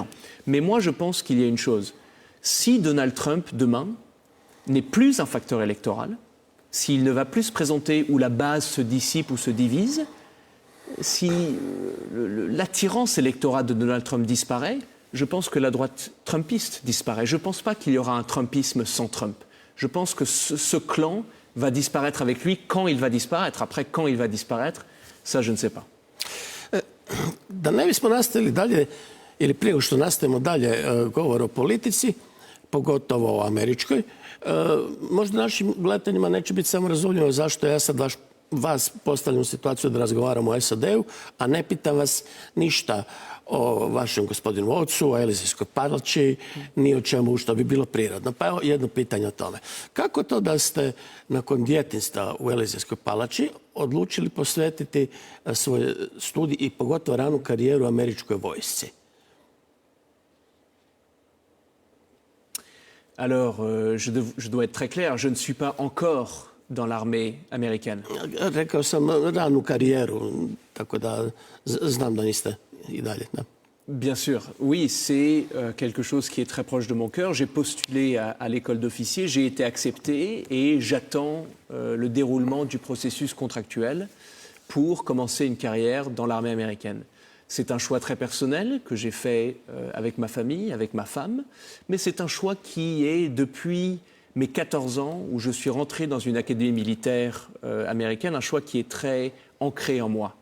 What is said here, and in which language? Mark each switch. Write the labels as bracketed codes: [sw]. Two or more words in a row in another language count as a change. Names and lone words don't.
[fr] Mais moi je pense qu'il y a une chose. Si Donald Trump, demain, n'est plus un facteur électoral, s'il ne va plus se présenter où la base se dissipe ou se divise, si l'attirance électorale de Donald Trump disparaît, je pense que la droite trumpiste disparaît. Je ne pense pas qu'il y aura un trumpisme sans Trump. Je pense que ce clan va disparaître avec lui quand il va disparaître. Après, quand il va disparaître, ça, je ne sais pas. [hr] Da ne bismo nastavili dalje, ili prije nego što nastavimo dalje govor o politici, pogotovo o američkoj, možda našim gledateljima neće biti samo razumljivo zašto ja sad vas postavljam u situaciju da razgovaramo o SAD-u, a ne pitam vas ništa o vašem gospodinu ocu, o Elizejskoj palači, ni o čemu što bi bilo prirodno. Pa evo jedno pitanje o tome. Kako to da ste nakon djetinjstva u Elizejskoj palači odlučili posvetiti svoj studij i pogotovo ranu karijeru u američkoj vojsci? [fr] Alors, je dois être très clair, je ne suis pas encore dans l'armée américaine. [hr] Rekao sam ranu karijeru, tako da znam da niste i dalje. Da. [fr] Bien sûr, oui, c'est quelque chose qui est très proche de mon cœur. J'ai postulé à l'école d'officier, j'ai été accepté et j'attends le déroulement du processus contractuel pour commencer une carrière dans l'armée américaine. C'est un choix très personnel que j'ai fait avec ma famille, avec ma femme, mais c'est un choix qui est depuis mes 14 ans où je suis rentré dans une académie militaire américaine, un choix qui est très ancré en moi.